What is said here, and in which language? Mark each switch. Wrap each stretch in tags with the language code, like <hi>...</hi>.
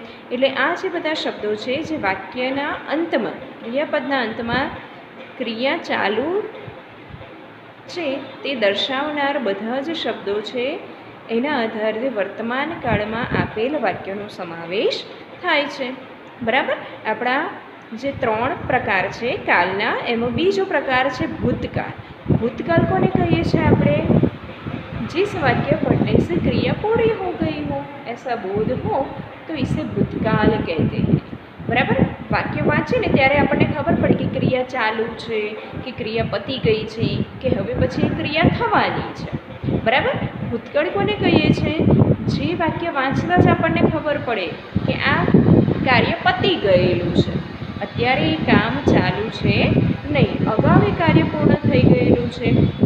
<gu>એટલે આ જે બધા શબ્દો છે જે વાક્યના અંતમાં, ક્રિયાપદના અંતમાં ક્રિયા ચાલુ છે તે દર્શાવનાર બધા જ શબ્દો છે. એના આધારે વર્તમાન કાળમાં આપેલ વાક્યનો સમાવેશ થાય છે. બરાબર. આપણા જે 3 પ્રકાર છે કાલના, એમાં બીજો પ્રકાર છે ભૂતકાળ. ભૂતકાળ કોને કહીએ છીએ આપણે?</gu> <hi>जिस वाक्य पढ़ने से क्रिया पूरी हो गई हो ऐसा बोध हो तो इसे भूतकाल कहते हैं. बराबर.</hi> <gu>वाक्य वाँचे ने ત્યારે આપણને ખબર પડે કે ક્રિયા ચાલુ છે, કે ક્રિયા પતી ગઈ છે, કે હવે પછી ક્રિયા થવાની છે. બરાબર. ભૂતકાળ કોને કહીએ છીએ? જે વાક્ય વાંચતા જ આપણને ખબર પડે કે આ કાર્ય પતી ગયેલું છે, અત્યારે એ કામ ચાલુ છે નહીં, અગાઉ એ કાર્ય પૂર્ણ થઈ ગયેલું છે.</gu>